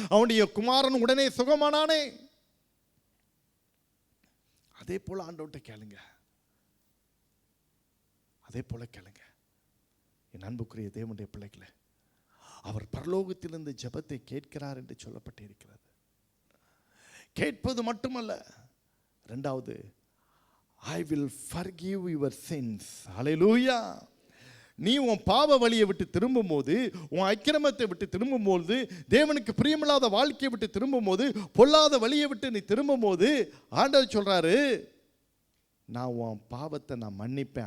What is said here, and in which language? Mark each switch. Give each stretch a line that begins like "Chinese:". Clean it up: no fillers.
Tamil: அவனுடைய குமாரன் உடனே சுகமானானே. அதே போல ஆண்டவர்கிட்ட கேளுங்க. அதே போல கேளுங்க. என் அன்புக்குரிய தேவனுடைய பிள்ளைகளே, அவர் பரலோகத்திலிருந்து ஜெபத்தை கேட்கிறார் என்று சொல்லப்பட்டிருக்கிறது. கேட்பது மட்டுமல்ல, இரண்டாவது,
English: I will forgive your sins.
Tamil: ஹல்லேலூயா. நீ உன் பாவ வழியை விட்டு திரும்பும் போது, உன் அக்கிரமத்தை விட்டு திரும்பும் போது, தேவனுக்கு பிரியமில்லாத வாழ்க்கையை விட்டு திரும்பும் போது, பொல்லாத வழியை விட்டு நீ திரும்பும் போது, ஆண்டவர் சொல்றாரு, நான் உன் பாவத்தை நான் மன்னிப்பேன்.